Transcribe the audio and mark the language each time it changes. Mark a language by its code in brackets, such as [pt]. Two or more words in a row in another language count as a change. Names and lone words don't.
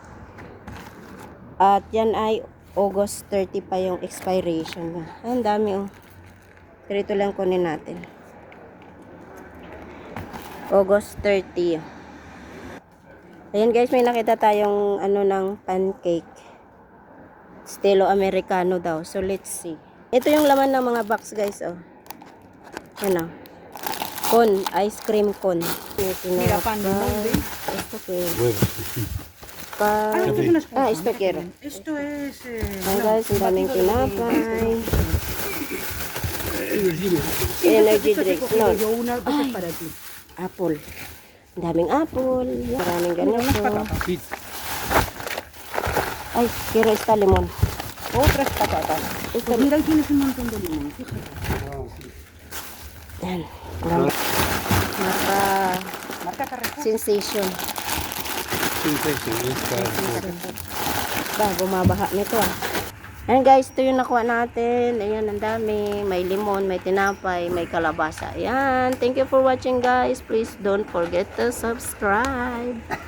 [tl] At yan ay August 30 pa yung expiration niya. Ay, ang dami oh. Pero ito lang kunin natin. August 30. Ayan guys, may nakita tayong ano ng pancake. [es] Estilo Americano daw. [en] So let's see. [tl] Ito yung laman ng mga box guys, oh. Yan oh. [en] Cone, ice cream cone. [es] Mira, pan de molde. Esto que esto quiero. Esto es... [tl] Ayan guys, ang daming tinapay. [en] Energy drinks. No. [es] Yo una para ti. [tl] Apple. Ang daming apple. Maraming ganito. Ay, [es] quiero esta limon. Otras patatas. Pues mira, ahí tienes un montón de limón, fíjate. [tl] Yan. [es] Marca Carrefour. [tl] Sensation. Bumabaha nito ah. Ayan guys, ito yung nakuha natin. Ayan, ang dami. May limon, may tinapay, may kalabasa. Ayan. [en] Thank you for watching guys. Please don't forget to subscribe.